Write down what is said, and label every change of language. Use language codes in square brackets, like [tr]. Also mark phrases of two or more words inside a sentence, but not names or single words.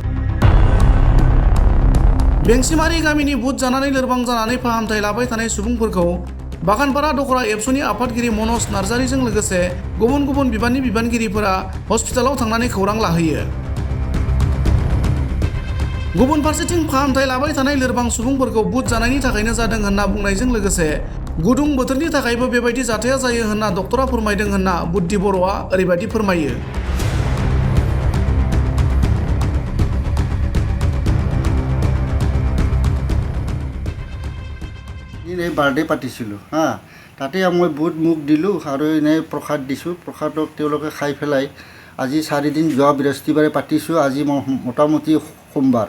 [brx] बेंसिमारि गामिनि बुट जानानै लोरबां जानानै फाहामथाय लाबाय थानाय सुबुंफोरखौ बागानपारा दखरा एबसुनि आफादगिरि मनज नार्जारिजों लोगोसे गुबुन गुबुन बिबाननि बिबानगिरिफोरा हस्पिटालाव थांनानै खौरां लाहैयो। गुबुन फारसेथिं फाहामथाय लाबाय थानाय लोरबां सुबुंफोरखौ बुट जानायनि थाखायनो जादों होनना बुंनायजों लोगोसे गुदुं बोथोरनि थाखायबो बेबायदि जाथाया जायो होनना डक्टरा फोरमायदों होनना बुद्धि बर'आ ओरैबायदि फोरमायो। [as] বাৰ্থডে পাতিছিলোঁ তাতে মই বুট মুগ দিলোঁ আৰু এনে প্ৰসাদ দিছোঁ। প্ৰসাদক তেওঁলোকে খাই পেলাই আজি 4 দিন যোৱা বৃহস্পতিবাৰে পাতিছোঁ, আজি মোটামুটি সোমবাৰ।